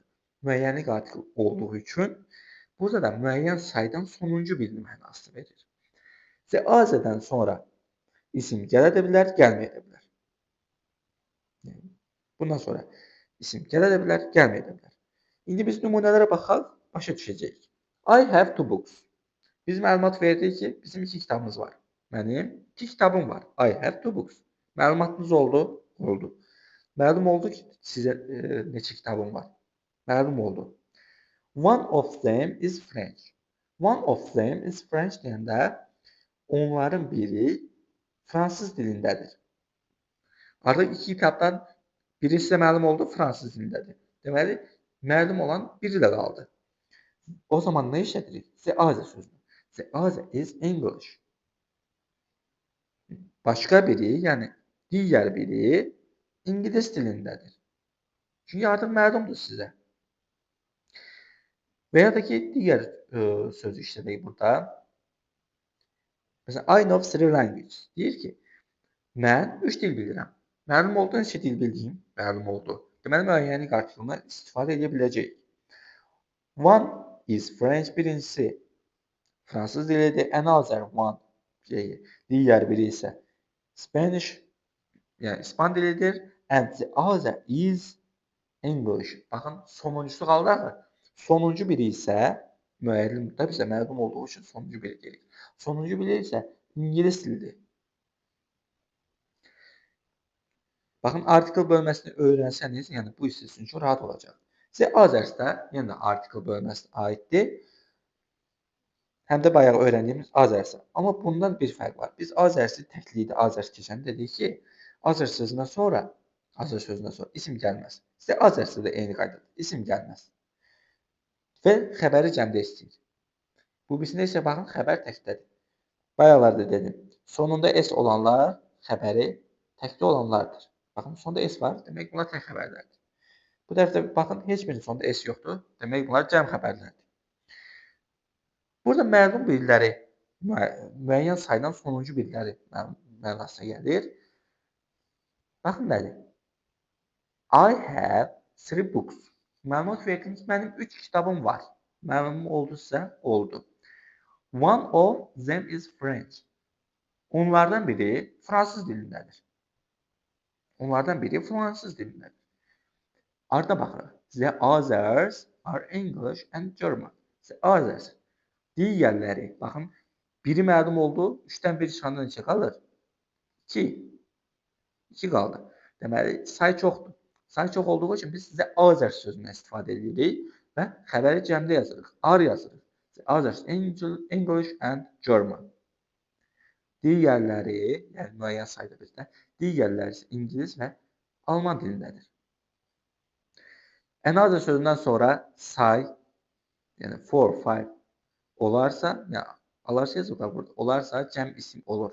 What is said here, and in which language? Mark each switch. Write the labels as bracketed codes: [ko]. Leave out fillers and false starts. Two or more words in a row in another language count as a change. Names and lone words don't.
[az] Müəyyənlik artiklı olduğu üçün burada da müəyyən saydan sonuncu birini mənasını verir. Z azədən sonra isim gələ də bilər, gəlməyə də bilər. Bundan sonra isim gələ də bilər, gəlməyə də bilər. İndi biz nümunələrə baxaq, başa düşəcəyik. [en] I have two books. [az] Biz məlumat verdik ki, bizim 2 kitabımız var. Mənim 2 kitabım var. [en] I have two books. [az] Məlumatınız oldu? Oldu. Məlum oldu ki, sizə neçə kitabım var? Məlum oldu. [en] One of them is French. One of them is French [az] deyəndə onların biri fransız dilindədir. Artıq 2 kitabdan biri sizə məlum oldu, fransız dilindədir. Deməli, məlum olan biri də qaldı. O zaman nə işlədirik? [en] The other sözünü. The other is English. [az] Başqa biri, yəni digər biri İngilis dilindədir. Çünki artıq məlumdur sizə. Və ya da ki, digər sözü işlədək burada. Məsələn, [en] I know 3 languages. [az] Deyir ki, mən 3 dil bilirəm. Məlum oldu, neçə dil bildiyim? Məlum oldu. Deməli, müəyyənlik artiklından istifadə edə biləcəyik. [en] One is French, [az] birincisi fransız dilidir. [en] Another one, [az] digər biri isə Spanish, yəni İspan dilidir. [en] And the other is English. [az] Baxın, sonuncusu qaldı axı. Sonuncu biri isə müəllim, da bizə məlum olduğu üçün sonuncu biri deyirik. Sonuncu biri isə İngilis dilidir. Baxın, artikel bölməsini öyrənsəniz, yəni bu sizin üçün rahat olacaq. [en] The others [az] da yenə artikel bölməsinə aiddir. Həm də bayaq öyrəndiyimiz others. Amma bundan bir fərq var. Biz others-i təklikdə others keçəndə dedik ki, others sözündən sonra isim gəlməz. [en] The others- [az] da da eyni qaydadır. İsim gəlməz. Və xəbəri cəmdə istəyir. Bu birisində isə baxın, xəbər təkdədir. Bayaqlarda dedim. Sonunda S olanlar xəbəri təkdə olanlardır. Baxın, sonda S var, demək bunlar tək xəbərlərdir. Bu dəfə baxın, heç birinin sonunda S yoxdur, demək bunlar cəm xəbərlərdir. Burada məlum bilgiləri, müəyyən saydan sonuncu bilgiləri mənasına gəlir. Baxın, nədir? [en] I have 3 books. [az] Məlumat verdim ki, mənim 3 kitabım var. Məlum oldusa, oldu. [en] One of them is French. [az] Onlardan biri fransız dilindədir. Onlardan biri fransız dilindədir. Arda baxırıq. [en] The others are English and German. The others. [az] Digərləri. Baxın, biri məlum oldu. 3-dən 1 çıxanda neçə qalır? 2. 2 qaldı. Deməli, say çoxdur. Say çox olduğu üçün biz [en] the others [az] sözündən istifadə edirik və xəbəri cəmdə yazırıq. Are yazırıq. [en] The others English and German. [az] Digərləri, yəni müəyyən sayda bizdə, digərləri isə İngilis və Alman dilindədir. Another sözündən sonra say, yəni 4, 5 olarsa, yəni alarsa yazılır burada, olarsa cəm isim olur.